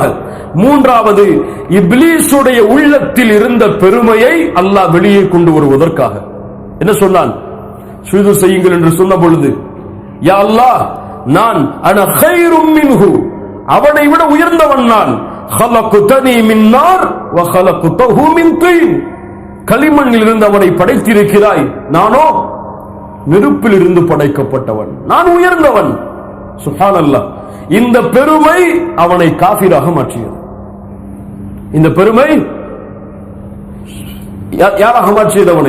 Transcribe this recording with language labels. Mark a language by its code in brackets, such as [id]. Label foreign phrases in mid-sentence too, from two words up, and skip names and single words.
[ta] மூன்றாவது, இப்லீஸுடைய உள்ளத்தில் இருந்த பெருமையை அல்லாஹ் வெளியே கொண்டு வருவதற்காக. என்ன சொன்னான்? சுஜூது செய்யுங்கள் என்று சொன்ன பொழுது, யா அல்லாஹ், நான் [ar] أنا خير منه, [ta] அவனை விட உயர்ந்தவன் நான். [ar] خلقتني من نار وخلقته من طين. [ta] களிமண்ணில் இருந்து அவனை படைத்திருக்கிறாய், நானோ நெருப்பில் இருந்து படைக்கப்பட்டவன், நான் உயர்ந்தவன். சுப்ஹானல்லாஹ். இந்த பெருமை அவனை காஃபிராக மாற்றியது. இந்த பெருமை யாராக மாற்றியதவனை?